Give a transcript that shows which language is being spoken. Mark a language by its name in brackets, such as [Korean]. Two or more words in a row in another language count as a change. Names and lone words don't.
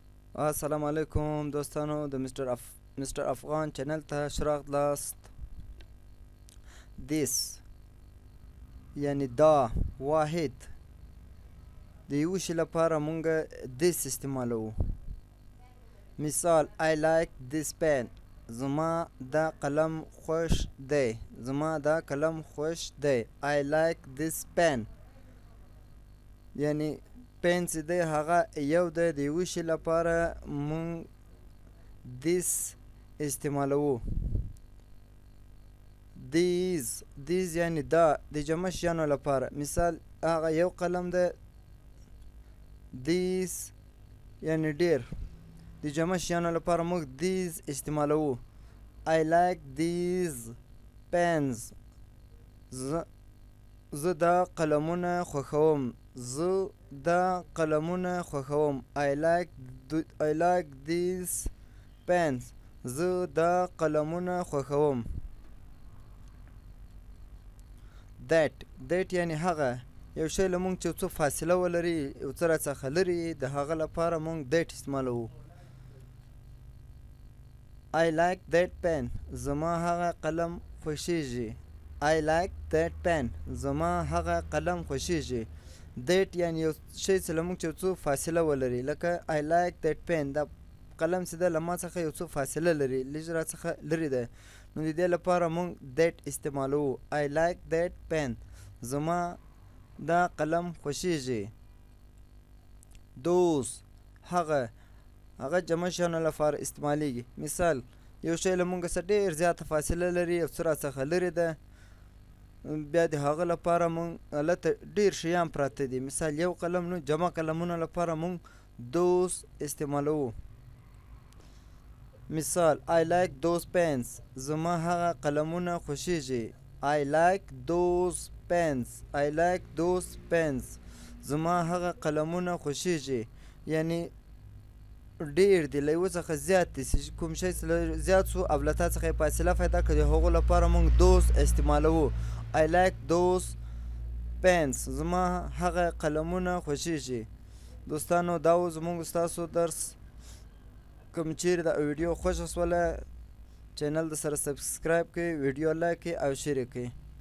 [Pashto] السلام علیکم دوستانو د مستر افغان چینل ته ښه راغلاست. this یعنی دا واحد د یو شي لپاره مونږ this استعمالوو. [English] مثال I like this pen. [Pashto] زما دا قلم خوښ دی. زما دا قلم خوښ دی. [English] I like this pen. [Pashto] یعنی پین چې دی هغه یو دی د یو شي لپاره مونږ this استعمالوو. these یعنی دا د جمع شیانو لپاره. مثال هغه یو قلم دی. these یعنی ډیر د جمع شیانو لپاره مونږ these استعمالوو. [English] I like these pens. [Pashto] زه دا قلمونه خوښوم. زه دا قلمونه خوښوم. [English] I like these pens. [Pashto] زه دا قلمونه خوښوم. that یعنی هغه یو شی له مونږ چې څو فاصله ولري یو څه راڅخه لري د هغه لپاره مونږ that استعمالوو. [English] I like that pen. [Pashto] زما هغه قلم خوښیږي. [English] I like that pen. [Pashto] زما هغه قلم خوښیږي. that یعنی یو شی چې له مونږ چې څو فاصله ولري لکه [English] I like that pen. [Pashto] دا قلم چې ده له ما څخه یو څو فاصله لري لږ راڅخه لرې ده نو د دې لپاره مونږ that استعمالوو. [English] I like that pen. [Pashto] زما دا قلم خوښیږي. those هغه جمع شیانو لپاره استعمالیږي. مثال یو شی له مونږ څخه ډېر زیاته فاصله لري یو څه راڅخه لرې ده بیا د هغه لپاره مونږ هلته ډېر شیان پراته دي. مثال یو قلم نو جمع قلمونو لپاره مونږ those استعمالوو. [English] مثال I like those pens. [Pashto] زما هغه قلمونه خوښیږي. [English] I like those pens. I like those pens. [Pashto] زما هغه قلمونه خوښیږي. یعنی ډیر دی له یو څخه زیات دی کوم شی زیات سو او له تا څخه یې فاصله پیدا کړي هغو لپاره مونږ those استعمالوو. [English] I like those pens. [Pashto] زما هغه قلمونه خوښیږي. دوستانو دا و زموږ ستاسو درس. کوم چیرې دا ویډیو خوښه شوله چینل د سره سبسکرایب کړئ، ویډیو لایک کړئ او شیر کړئ.